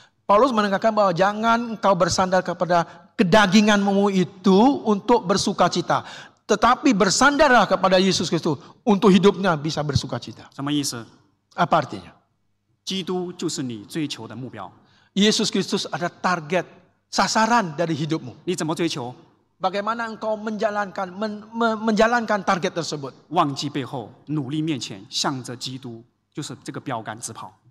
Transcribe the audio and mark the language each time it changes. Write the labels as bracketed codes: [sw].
[id] Paulus menekankan bahwa jangan engkau bersandar kepada kedaginganmu itu untuk bersukacita, tetapi bersandarlah kepada Yesus Kristus untuk hidupnya bisa bersukacita. [zh] 什么意思？ [id] Apa artinya? [zh] 基督就是你追求的目标。 [id] Yesus Kristus ada target, sasaran dari hidupmu. [zh] 你怎么追求？ [id] Bagaimana engkau menjalankan target tersebut? [zh] 忘记背后，努力面前，向着基督，就是这个标杆直跑。